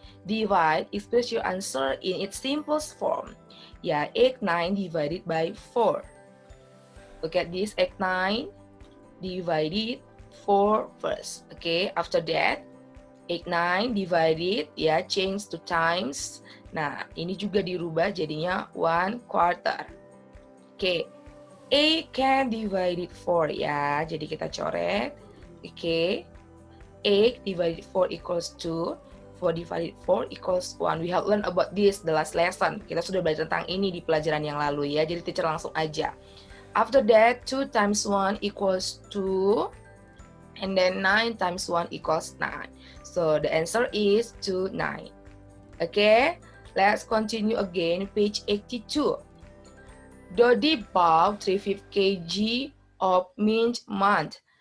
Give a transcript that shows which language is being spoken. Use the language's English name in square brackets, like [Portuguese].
[English] Divide, express your answer in its simplest form. Ya, 8, 9 divided by 4. Look at this, 8, 9 divided 4 first. Okay, after that, 8, 9 divided, ya, change to times. [Indonesian] Nah, ini juga dirubah jadinya 1/4. [English] Oke, 8 can divided 4, ya. [Indonesian] Jadi kita coret. [English] Oke, 8 divided 4 equals 2. 4 divided 4 equals 1. We have learned about this the last lesson. [Indonesian] Kita sudah belajar tentang ini di pelajaran yang lalu ya. Jadi teacher langsung aja. [English] After that, 2 times 1 equals 2. And then 9 times 1 equals 9. So the answer is 2, 9. Okay, let's continue again. Page 82. Dodi bought 3/5 kg of mint month.